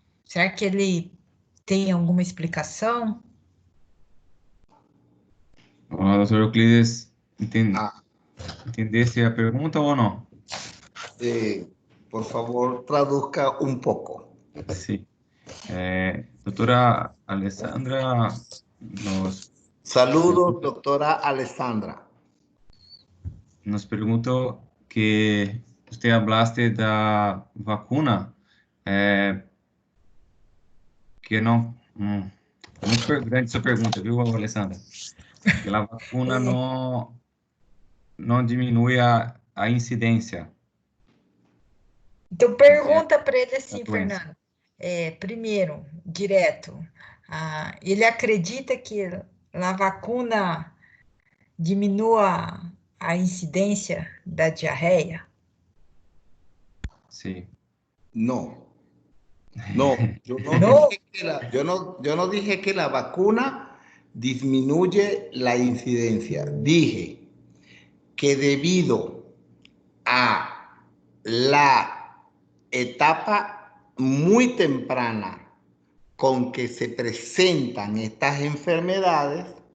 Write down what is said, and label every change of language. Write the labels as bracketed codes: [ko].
[pt] Será que ele tem alguma explicação? Olá, doutor Euclides, Ah, entendesse a pergunta ou não? [es] por favor, traduzca un poco. [pt] Sim. Doutora Alessandra [es] Saludos, doctora Alessandra. [pt] nos perguntou que você hablaste da vacuna, que não... é muito grande sua pergunta, viu, Alessandra? Que a vacuna não diminui a incidência Então, pergunta para ele da assim, doença. Fernando. Primeiro, direto, ele acredita que a vacuna diminua a incidência da diarreia? [es] Sí. No. Yo no dije que la vacuna disminuye la incidencia. Dije que debido a la etapa muy temprana con que se presentan estas enfermedades,